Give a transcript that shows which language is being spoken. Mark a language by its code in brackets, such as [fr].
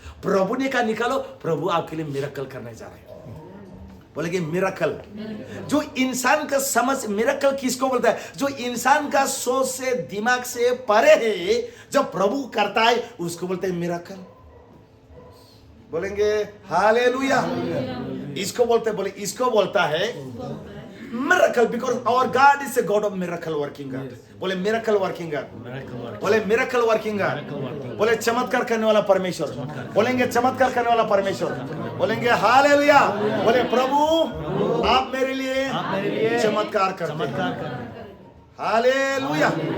[hi] प्रभु ने कहा निकालो, प्रभु आपके लिए मिरेकल करने जा रहे हैं। बोलेंगे मिरेकल। जो इंसान का समझ, मिरेकल किसको बोलता है? जो इंसान का सोच से दिमाग से परे है, जब प्रभु करता है उसको बोलते हैं मिरेकल। बोलेंगे हालेलुया। इसको बोलते, बोले इसको बोलता है [en] miracle, because our God is a God of miracle working God. [hi] बोले [en] miracle working God, [hi] बोले miracle working God, बोले चमत्कार करने वाला परमेश्वर, बोलेंगे चमत्कार करने वाला परमेश्वर, बोलेंगे हालेलुया। बोले प्रभु आप मेरे लिए चमत्कार करते, हालेलुया।